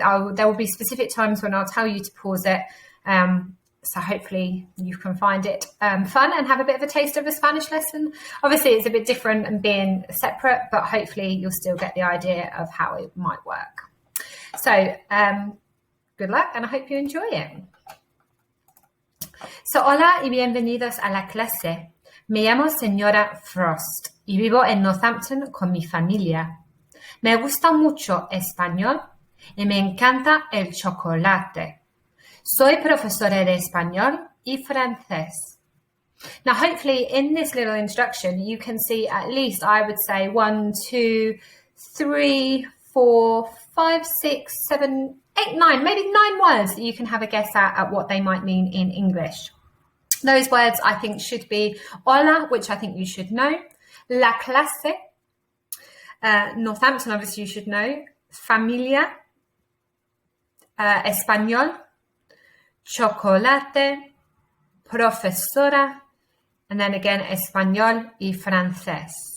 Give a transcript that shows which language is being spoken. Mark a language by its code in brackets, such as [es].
[en] There will be specific times when I'll tell you to pause it. So hopefully you can find it fun and have a bit of a taste of a Spanish lesson. Obviously, it's a bit different and being separate, but hopefully you'll still get the idea of how it might work. So good luck and I hope you enjoy it. [es] So hola y bienvenidos a la clase. Me llamo señora Frost y vivo en Northampton con mi familia. Me gusta mucho español y me encanta el chocolate. Soy profesora de español y francés. [en] Now, hopefully in this little introduction, you can see at least, I would say 1, 2, 3, 4, 5, 6, 7, 8, 9, maybe 9 words that you can have a guess at what they might mean in English. Those words I think should be hola, which I think you should know, la clase, Northampton obviously you should know, familia, español, chocolate, profesora, and then again español y francés.